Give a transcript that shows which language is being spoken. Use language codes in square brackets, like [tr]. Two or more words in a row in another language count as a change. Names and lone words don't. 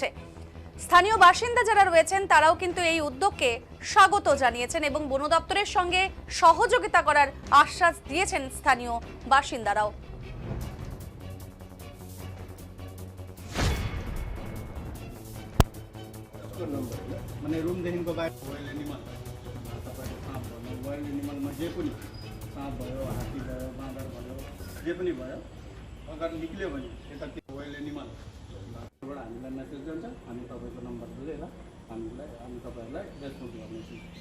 [bn] স্থানীয় বাসিন্দা যারা রয়েছেন তারাও কিন্তু এই উদ্যোগকে স্বাগত জানিয়েছেন এবং বন দপ্তরের সঙ্গে সহযোগিতা করার আশ্বাস দিয়েছেন স্থানীয় বাসিন্দারাও। [ne] माने रुमदेखिको बाहिर [en] wild animal [ne] तपाईँको साँप भयो वाइल्ड एनिमलमा जे पनि साँप भयो हात्ती भयो बाँदर भयो जे पनि भयो अगाडि निक्ल्यो भने यता त्यो वाइल्ड एनिमलबाट हामीलाई मेसेज जान्छ हामी तपाईँको नम्बर लिएर हामी तपाईँहरूलाई रेस्पोन्स गर्नेछौँ।